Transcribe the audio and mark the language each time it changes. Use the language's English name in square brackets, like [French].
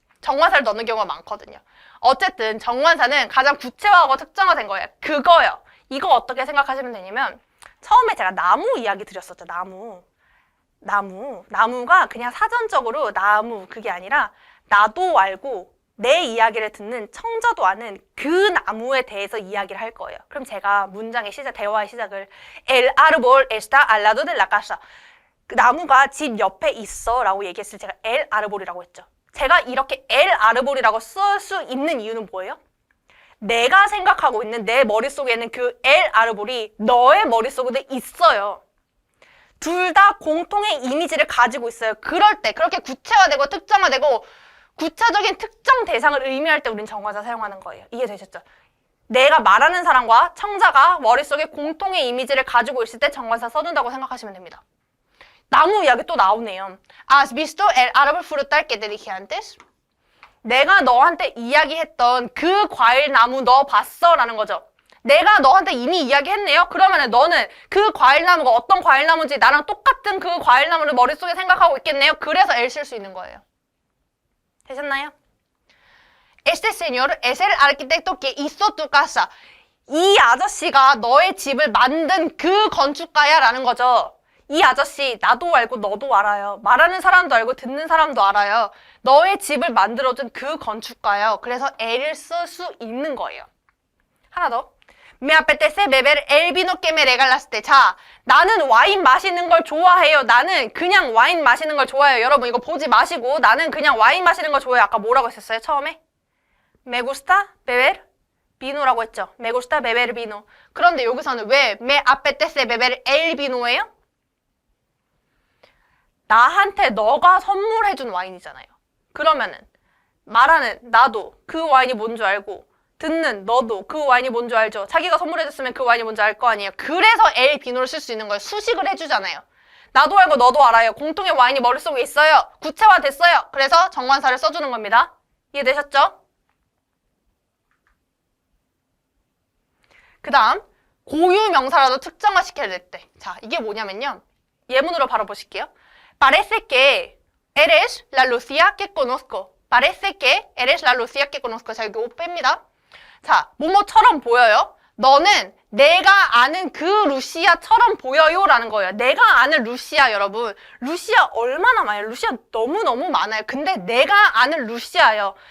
[Korean] 정관사를 넣는 경우가 많거든요. 어쨌든 정관사는 가장 구체화하고 특정화된 거예요. 그거요. 이거 어떻게 생각하시면 되냐면 처음에 제가 나무 이야기 드렸었죠. 나무가 그냥 사전적으로 나무 그게 아니라 나도 알고 내 이야기를 듣는 청자도 아는 그 나무에 대해서 이야기를 할 거예요. 그럼 제가 문장의 대화의 시작을 [Spanish] El árbol está al lado de la casa. [Korean] 그 나무가 집 옆에 있어 라고 얘기했을 때 제가 El árbol이라고 했죠. 제가 이렇게 El árbol이라고 쓸 수 있는 이유는 뭐예요? 내가 생각하고 있는 내 머릿속에는 그 El árbol이 너의 머릿속에 있어요. 둘 다 공통의 이미지를 가지고 있어요. 그럴 때 그렇게 구체화되고 특정화되고 구체적인 특정 대상을 의미할 때 우린 정관사 사용하는 거예요. 이해되셨죠? 내가 말하는 사람과 청자가 머릿속에 공통의 이미지를 가지고 있을 때 정관사 써준다고 생각하시면 됩니다. 나무 이야기 또 나오네요. [Spanish] ¿Has visto el árbol frutal que te dije antes? [Korean] 내가 너한테 이야기했던 그 과일 나무 너 봤어? 라는 거죠. 내가 너한테 이미 이야기했네요. 그러면 너는 그 과일 나무가 어떤 과일 나무인지 나랑 똑같은 그 과일 나무를 머릿속에 생각하고 있겠네요. 그래서 L 쓸 수 있는 거예요. 되셨나요? [Spanish] Este señor es el arquitecto que hizo tu casa. [Korean] 이 아저씨가 너의 집을 만든 그 건축가야 라는 거죠. 이 아저씨 나도 알고 너도 알아요. 말하는 사람도 알고 듣는 사람도 알아요. 너의 집을 만들어준 그 건축가요. 그래서 L을 쓸 수 있는 거예요. 하나 더. [Spanish] Me apetece beber el vino que me regalaste. [Korean] 자, 나는 와인 마시는 걸 좋아해요. 나는 그냥 와인 마시는 걸 좋아해요. 여러분 이거 보지 마시고 나는 그냥 와인 마시는 걸 좋아해요. 아까 뭐라고 했었어요? 처음에? [Spanish] Me gusta beber vino라고 [Korean] 했죠. [Spanish] Me gusta beber vino. 그런데 여기서는 왜 me apetece beber el vino 예요? [Korean] 나한테 너가 선물해준 와인이잖아요. 그러면은 말하는 나도 그 와인이 뭔 줄 알고 듣는 너도 그 와인이 뭔 줄 알죠. 자기가 선물해줬으면 그 와인이 뭔지 알 거 아니에요. 그래서 엘 비노를 쓸 수 있는 거예요. 수식을 해주잖아요. 나도 알고 너도 알아요. 공통의 와인이 머릿속에 있어요. 구체화됐어요. 그래서 정관사를 써주는 겁니다. 이해되셨죠? 그 다음 고유 명사라도 특정화시켜야 될 때. 자, 이게 뭐냐면요. 예문으로 바로 보실게요. [Spanish] Parece que eres la Lucía que conozco. Parece que eres la Lucía que conozco. [Korean] 자, 여기 옷 뺍니다. 자, 뭐뭐처럼 보여요. 너는 내가 아는 그 루시아처럼 보여요 라는 거예요. 내가 아는 루시아 여러분. 루시아 얼마나 많아요? 루시아 너무너무 많아요. 근데 내가 아는 루시아요.